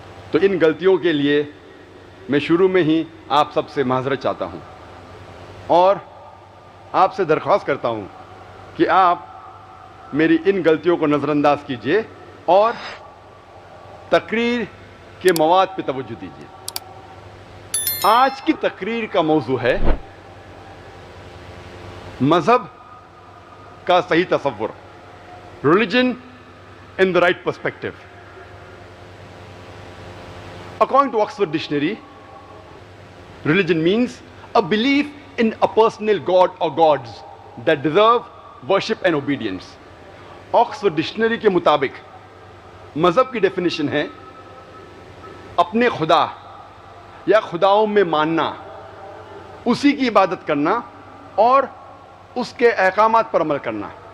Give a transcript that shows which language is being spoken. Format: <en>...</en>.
<ur>تو ان غلطیوں کے لیے میں شروع میں ہی آپ سب سے معذرت چاہتا ہوں اور آپ سے درخواست کرتا ہوں کہ آپ میری ان غلطیوں کو نظر انداز کیجیے اور تقریر کے مواد پہ توجہ دیجیے۔ آج کی تقریر کا موضوع ہے مذہب کا صحیح تصور، religion</ur> <en>in the right perspective. According to Oxford Dictionary, religion means a belief in a personal god or gods that deserve worship and obedience.</en> <ur>Oxford Dictionary کے مطابق مذہب کی ڈیفینیشن ہے اپنے خدا یا خداؤں میں ماننا، اسی کی عبادت کرنا اور اس کے احکامات پر عمل کرنا۔</ur>